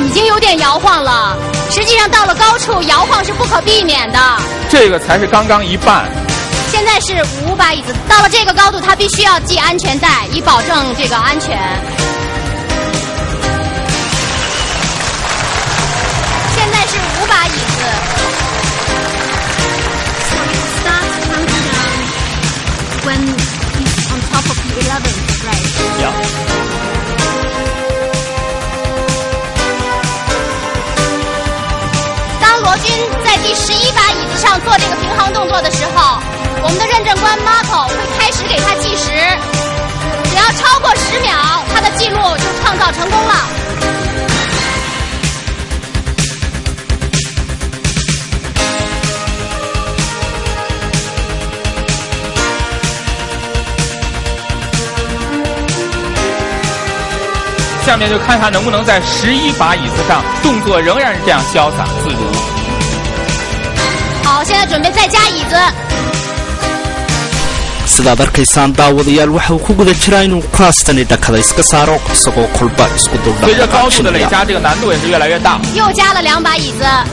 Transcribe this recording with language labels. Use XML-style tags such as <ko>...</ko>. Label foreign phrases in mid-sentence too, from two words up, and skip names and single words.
<zh>已经有点摇晃了，实际上到了高处，摇晃是不可避免的。这个才是刚刚一半。现在是5把椅子，到了这个高度，它必须要系安全带，以保证这个安全。现在是5把椅子。</zh> <en>So it starts counting down when he's on top of the 11th, right? Yeah.</en> <zh>当罗军在第11把椅子上做这个平衡动作的时候，我们的认证官 Marco 会开始给他计时，只要超过10秒，他的记录就创造成功了。下面就看他能不能在11把椅子上动作仍然是这样潇洒自如。好，现在准备再加椅子。</zh> <so>sidaad arkaysaan daawadayaal waxa uu ku guda jiraa inuu kuraastani dhakada iska saaro isagoo kolba isku dul dhaqaaqo.</so> <zh>随着高度的累加，这个难度也是越来越大。又加了2把椅子。</zh>